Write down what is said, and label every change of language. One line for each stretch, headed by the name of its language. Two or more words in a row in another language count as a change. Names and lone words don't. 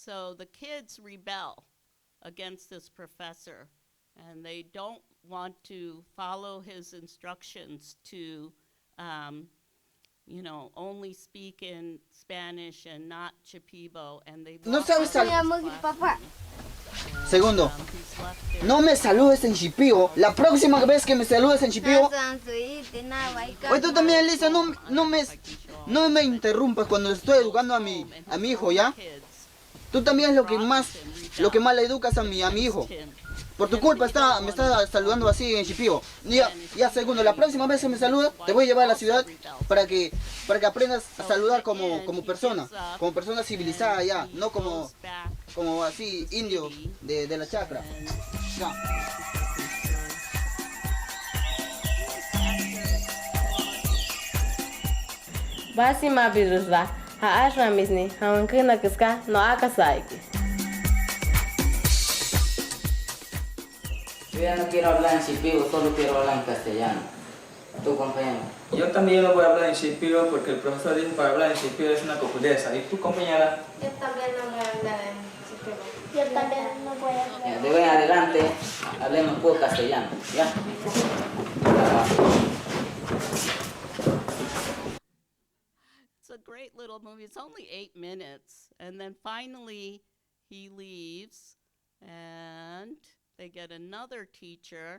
English: so the kids rebel against this professor, and they don't want to follow his instructions to, only speak in Spanish and not Shipibo, and they
Spanish: No
English: walk
Spanish: sabes
English: out of
Spanish: sal-
English: his classroom. And,
Spanish: Segundo.
English: he's left there.
Spanish: No me saludes en Shipibo. La próxima vez que me saludes en Shipibo. Oye, tú también, Lisa, no me interrumpas cuando estoy educando a mi hijo, ¿ya? Tú también es lo que más le educas a mi hijo. Por tu culpa me está saludando así en Shipibo. Ya, segundo, la próxima vez que me saludas, te voy a llevar a la ciudad para que aprendas a saludar como persona civilizada ya, no como así indio de la chacra. Ya.
Shipibo-Conibo: Basi mabirusra, ha ashra misni, ha wankina kiska, no akasaiki.
Spanish: Yo ya no quiero hablar en Shipibo, solo quiero hablar en castellano. Tu compañero. Yo también no voy a hablar en Shipibo porque el profesor dice para hablar en Shipibo es una cocudeza. ¿Y tu compañera? Yo también no voy a hablar en Shipibo. Yo también no voy a hablar. De hoy en adelante, hablemos puro castellano, ¿ya?
English: It's a great little movie. It's only 8 minutes. And then finally, he leaves, and they get another teacher.